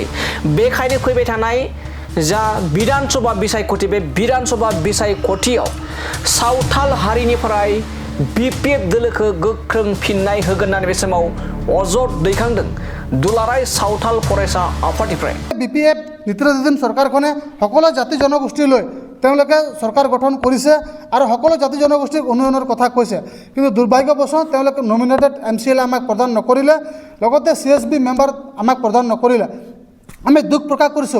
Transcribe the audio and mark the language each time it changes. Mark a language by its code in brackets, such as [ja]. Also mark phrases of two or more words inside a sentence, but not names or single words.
[brx] बेखायनो फैबाय थानाय जा विधानसभा बिसायख'थि, बे विधानसभा बिसायख'थियाव सावथाल हारिनिफ्राय BPF दोलोखौ गोख्रों फिननाय होगोन होननानै बे समाव अजद दैखांदों दुलाराय सावथाल फरायसा आफादनिफ्राय। [as] BPF নেতৃত্বাধীন চৰকাৰখনে সকলো জাতি জনগোষ্ঠী লৈ তেওঁলোকে চৰকাৰ গঠন কৰিছে আৰু সকলো জাতি জনগোষ্ঠীক উন্নয়নৰ কথা কৈছে, কিন্তু দুৰ্ভাগ্যবশত তেওঁলোকে নমিনেটেড MCLA আমাক প্ৰদান নকৰিলে, লগতে CSB মেম্বাৰ আমাক প্ৰদান নকৰিলে। আমি দুখ প্ৰকাশ কৰিছোঁ।